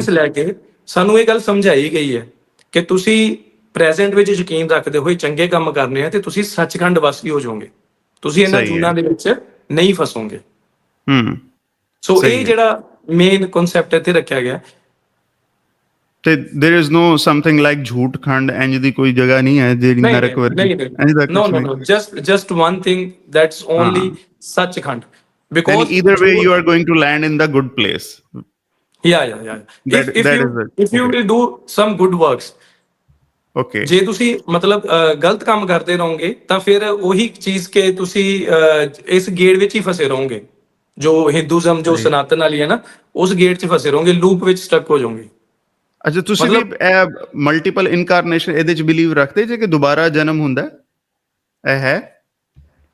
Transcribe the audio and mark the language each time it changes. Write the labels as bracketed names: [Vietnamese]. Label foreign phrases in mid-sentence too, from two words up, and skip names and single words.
[Punjabi] ਰੈਫਰੈਂਸ ਲੈ ਕੇ ਸਾਨੂੰ ਇਹ ਗੱਲ ਸਮਝਾਈ ਗਈ ਹੈ ਕਿ ਤੁਸੀਂ ਪ੍ਰੈਜ਼ੈਂਟ ਵਿੱਚ ਯਕੀਨ ਰੱਖਦੇ ਹੋਏ ਚੰਗੇ ਕੰਮ ਕਰਨੇ ਆ ਤੇ ਤੁਸੀਂ ਸੱਚਖੰਡ ਵਾਸੀ ਹੋ ਜਾਓਗੇ, ਤੁਸੀਂ ਇਹਨਾਂ ਸਹੀ ਹੈ। ਜੂਨਾਂ ਦੇ ਵਿੱਚ ਨਹੀਂ ਫਸੋਗੇ। ਹੂੰ ਸੋ ਸਹੀ ਇਹ ਹੈ। ਜਿਹੜਾ [English] main concept [Punjabi] ਇੱਥੇ ਰੱਖਿਆ ਗਿਆ। ਤੇ [English] there is no something like [Punjabi] ਝੂਠਖੰਡ, ਇੰਜ ਦੀ ਕੋਈ ਜਗ੍ਹਾ ਨਹੀਂ ਹੈ ਜਿਹੜੀ ਨਹੀਂ ਨਰਕ ਨਹੀਂ ਵਰਗੀ, ਨਹੀਂ ਨਹੀਂ, ਇੰਜ ਦਾ [English] no [Punjabi] ਕੁਝ [English] no [Punjabi] ਨਹੀਂ? [English] no, just one thing, that's only [Punjabi] ਹਾਂ ਸੱਚਖੰਡ, [English] and because either way [Punjabi] ਜੋ [English] you are going to land in the good place. yeah that if that you is it. if you Okay will do some good works, okay [Punjabi] ਜੇ ਤੁਸੀਂ ਮਤਲਬ ਗਲਤ ਕੰਮ ਕਰਦੇ ਰਹੋਗੇ ਤਾਂ ਫਿਰ ਉਹੀ ਚੀਜ਼ ਕਿ ਤੁਸੀਂ ਇਸ ਗੇੜ ਵਿੱਚ ਹੀ ਫਸੇ ਰਹੋਗੇ, ਜੋ ਹਿੰਦੂਜ਼ਮ ਜੋ ਸਹੀ। ਸਨਾਤਨ ਵਾਲੀ ਹੈ ਨਾ, ਉਸ ਗੇੜ 'ਚ ਫਸੇ ਰਹੋਗੇ, ਲੂਪ ਵਿੱਚ ਸਟਕ ਹੋ ਜਾਓਗੇ। ਅੱਛਾ, ਤੁਸੀਂ ਵੀ ਮਤਲਬ [English] multiple incarnation [Punjabi] ਇਹਦੇ ਚ ਬਿਲੀਵ ਰੱਖਦੇ ਜੇ ਕਿ ਦੁਬਾਰਾ ਜਨਮ ਹੁੰਦਾ ਹੈ?